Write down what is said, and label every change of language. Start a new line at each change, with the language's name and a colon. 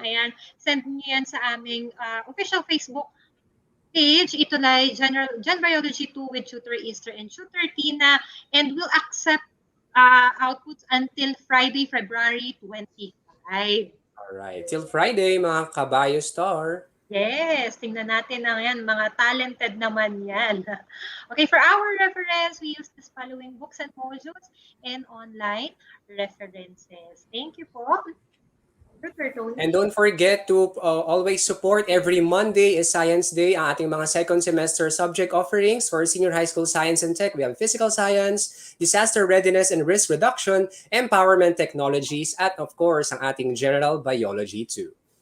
Filipino: Ayan, send niyo yan sa aming
English: official Facebook page, ETUlay Gen Biology 2 with Tutor Easter and Tutor Tina, and we'll accept outputs until Friday, February 25. Alright, till Friday, mga kabayo star.
Filipino: Yes, tingnan natin ang yan, mga talented naman yan.
English: Okay, for our reference, we use this following books and modules and online references. Thank you po. And don't forget to always support every Monday is Science Day
Filipino: ang ating
English: mga second semester subject offerings for senior high school science and tech. We have physical science, disaster readiness and risk reduction, empowerment technologies, at of course, ang ating general biology too.